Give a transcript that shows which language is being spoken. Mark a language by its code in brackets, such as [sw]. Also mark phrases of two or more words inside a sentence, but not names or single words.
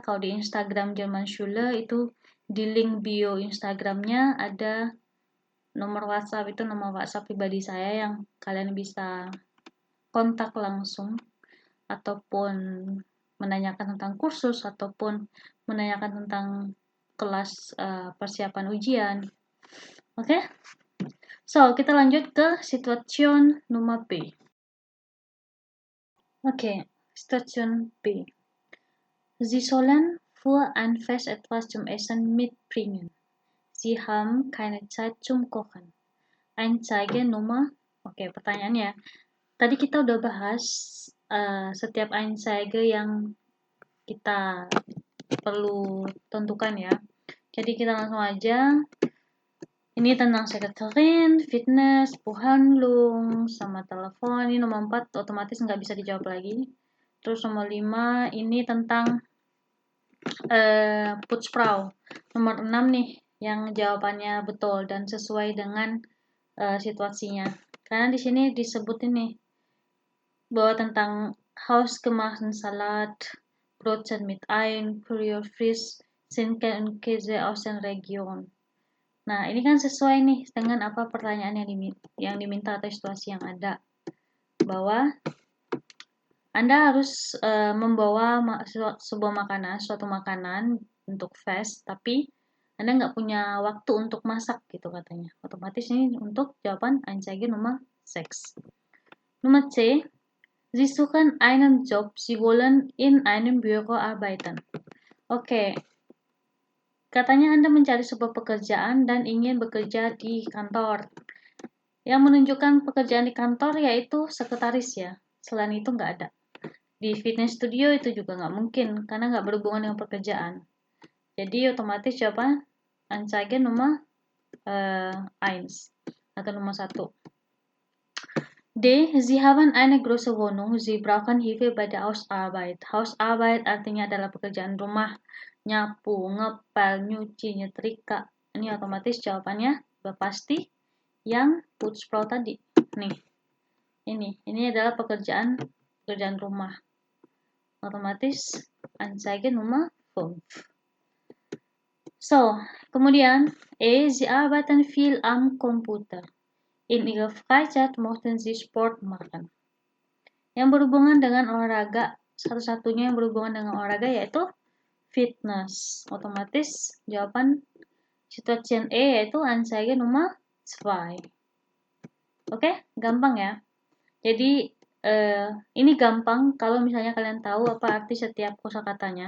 [id] Kalau di Instagram German Schule itu di link bio Instagramnya ada nomor WhatsApp, itu nomor WhatsApp pribadi saya yang kalian bisa kontak langsung ataupun menanyakan tentang kursus ataupun menanyakan tentang kelas persiapan ujian. Oke? [en] So, [id] kita lanjut ke Situation Nummer B. Okay, Situation B. [de] Sie sollen für ein Fest etwas zum Essen mitbringen. Sie haben keine Zeit zum Kochen. Einzeige Nummer. [id] Oke, pertanyaannya. Tadi kita udah bahas setiap Einzeige yang kita perlu tentukan ya. Jadi kita langsung aja. Ini tentang Sekreterin, fitness, Buchhandlung, sama telepon. Ini nomor 4 otomatis nggak bisa dijawab lagi. Terus nomor 5 ini tentang Putzfrau. Nomor 6 nih yang jawabannya betul dan sesuai dengan situasinya. Karena di sini disebut ini bahwa tentang [de] hausgemachten Salat, Brotzen mit Ei, Püree Fisch, Schinken und Käse aus der Region. [id] Nah, ini kan sesuai nih dengan apa pertanyaan yang diminta atau situasi yang ada. Bahwa Anda harus membawa suatu makanan untuk fest, tapi Anda nggak punya waktu untuk masak gitu katanya. Otomatis ini untuk jawaban Einzeige Nummer 6. [de] Nummer C. Sie suchen einen Job, Sie wollen in einem Büro arbeiten. [id] Oke. Katanya Anda mencari sebuah pekerjaan dan ingin bekerja di kantor. Yang menunjukkan pekerjaan di kantor yaitu sekretaris ya. Selain itu nggak ada. Di fitness studio itu juga nggak mungkin karena nggak berhubungan dengan pekerjaan. Jadi otomatis jawaban Anzeige Nummer 1 atau nomor 1. [de] D. Sie haben eine große Wohnung. Sie brauchen Hilfe bei der Hausarbeit. [id] Hausarbeit artinya adalah pekerjaan rumah. Nyapu, ngepel, nyuci, nyetrika. Ini otomatis jawabannya sudah pasti yang Putzfrau tadi. Nih. Ini adalah pekerjaan rumah. Otomatis Anzeige Nummer 5. [en] So, [id] kemudian E. [de] Sie arbeiten viel am Computer. In ihrer Freizeit möchten Sie Sport machen. [id] Yang berhubungan dengan olahraga, satu-satunya yang berhubungan dengan olahraga yaitu fitness. Otomatis jawaban situasi E yaitu Anzeige Nummer 2. Oke, gampang ya. Jadi ini gampang kalau misalnya kalian tahu apa arti setiap kosakatanya.